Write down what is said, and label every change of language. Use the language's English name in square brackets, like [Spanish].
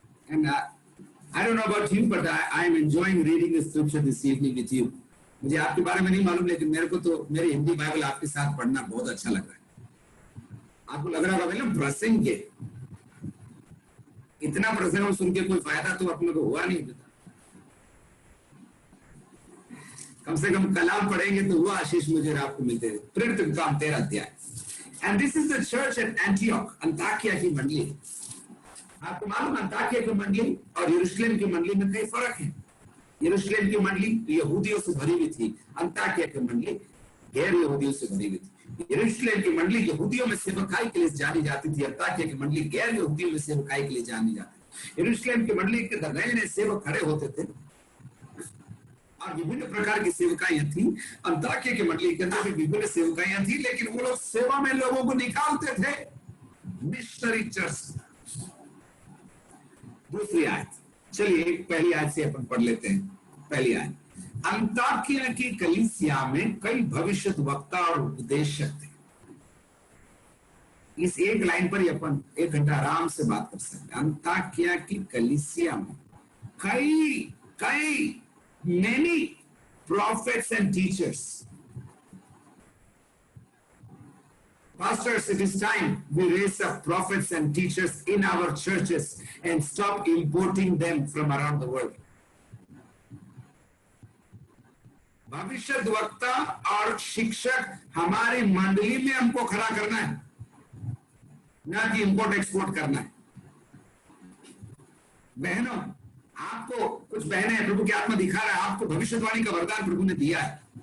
[English] And I don't know about you, but I am enjoying reading the scripture this evening with you. [Hindi] मुझे आपके बारे में नहीं मालूम, लेकिन मेरे को तो मेरी हिंदी बाइबल आपके साथ पढ़ना बहुत अच्छा लग रहा है। आपको लग रहा होगा मतलब प्रसंग के, इतना प्रसंग सुन के कोई फायदा तो अपने को हुआ नहीं। कम से कम कलाम पढ़ेंगे तो वो आशीष मुझे आपको मिलते हैं। प्रेरित काम 13 अध्याय। [English] And this is the church at Antioch, [Hindi] Antakya की मंडली। आपको मालूम अंताकिया की मंडली और यरूशलेम की मंडली में कई फर्क है। यरूशलेम की मंडली यहूदियों से भरी हुई थी, अंताकिया की मंडली गैर यहूदियों से भरी हुई थी। यरूशलेम की मंडली यहूदियों में सेवकाई के लिए जानी जाती थी, अंताकिया की मंडली गैर यहूदियों में सेवकाई के लिए जानी जाती थी। यरूशलेम की मंडली के नए सेवक खड़े होते थे और विभिन्न प्रकार की सेवकाइयां थी। अंताकिया की मंडली के अंदर भी विभिन्न सेवकाइयां थी, लेकिन वो लोग सेवा में लोगों को निकालते थे। [English] Missionary church. [Hindi] दूसरी आयत, चलिए पहली आयत से अपन पढ़ लेते हैं। पहली आयत, अंताकिया की कलीसिया में कई भविष्य वक्ता और उपदेशक थे। इस एक लाइन पर ही अपन 1 घंटा आराम से बात कर सकते हैं। अंताकिया की कलीसिया में कई [English] many prophets and teachers. Pastors, it is time we raise up prophets and teachers in our churches and stop importing them from around the world. [Hindi] भविष्यद्वक्ता और शिक्षक हमारी मंडली में हमको खड़ा करना है, ना कि इंपोर्ट एक्सपोर्ट करना है। बहनों, आपको कुछ बहनें हैं, प्रभु की आत्मा दिखा रहा है, आपको भविष्यवाणी का वरदान प्रभु ने दिया है।